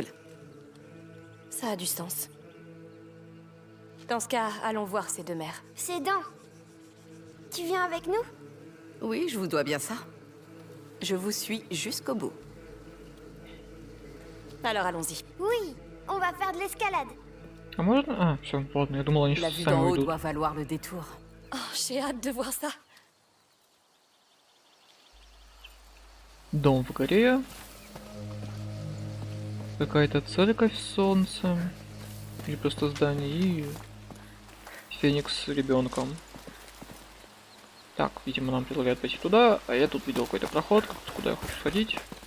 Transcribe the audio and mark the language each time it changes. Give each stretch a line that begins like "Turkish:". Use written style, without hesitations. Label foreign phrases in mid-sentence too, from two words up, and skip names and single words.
French: Ça a du sens. Dans ce cas, allons voir ces deux mères. Ces dents. Tu viens avec nous? Oui, je vous dois bien ça. Je vous suis jusqu'au bout. Alors allons-y. Oui, on va faire de l'escalade.
Russian: А можно? А, все, ладно, я думал, они
French: La vue
Russian: сами
French: d'en haut
Russian: уйдут.
French: doit valoir le détour. Oh, j'ai hâte de voir ça.
Russian: Дом в горе. Какая-то церковь с солнцем. Или просто здание и Феникс с ребенком. Так, видимо, нам предлагают пойти туда, а я тут видел какой-то проход, куда я хочу сходить.